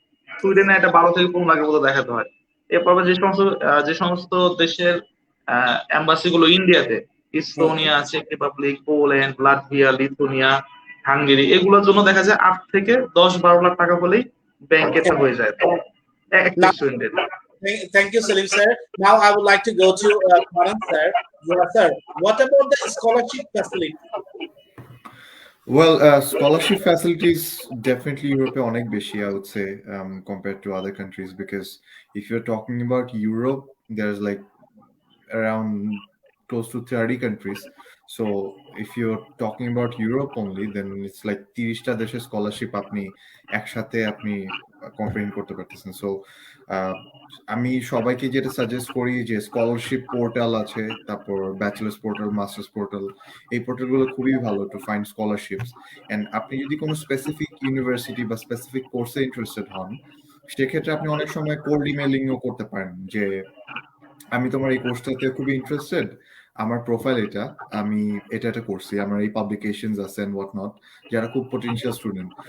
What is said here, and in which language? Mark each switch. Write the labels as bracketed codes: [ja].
[bn] সুইডেনে একটা 12 থেকে 15 লাখের মতো দেখাতে হয়। এরপর আবার যে সমস্ত দেশের এম্বাসি গুলো ইন্ডিয়াতে, Estonia, check Republic, Poland, Latvia, Lithuania, Hungary, এগুলোর জন্য দেখা যায় 8 থেকে 10-12 লাখ টাকা হলেই ব্যাংকে এটা হয়ে যায় একটা [en] Now, [bn] স্টুডেন্টের। [en] thank you, Salim sir. Now I would like to go to Karan sir. Yeah, sir. What about the scholarship facility? Well, scholarship facilities definitely Europe [bn] অনেক বেশি, [en] I would say, compared to other countries, because if you're talking about Europe, there's like around close to 30 countries. So if you're talking about Europe only, then it's like 30টা [bn] দেশের scholarship আপনি একসাথে আপনি compare করতে পারতেছেন। So আমি সবাইকে যেটা suggest করি যে স্কলারশিপ পোর্টাল আছে, তারপর ব্যাচেলার্স পোর্টাল, মাস্টার্স পোর্টাল, এই পোর্টালগুলো খুবই ভালো [en] To find scholarships. [bn] এন্ড আপনি যদি কোনো স্পেসিফিক ইউনিভার্সিটি বা স্পেসিফিক কোর্সে ইন্টারেস্টেড হন, সেক্ষেত্রে আপনি অনেক সময় কোল্ড ইমেলিংও করতে পারেন যে আমি তোমার এই কোর্সটাতে খুবই ইন্টারেস্টেড, আমার প্রোফাইল এটা, আমি এটা করছি, আমার এই পাবলিকেশনস আছে [en] and what not, [bn] যারা খুব পটেনশিয়াল স্টুডেন্ট।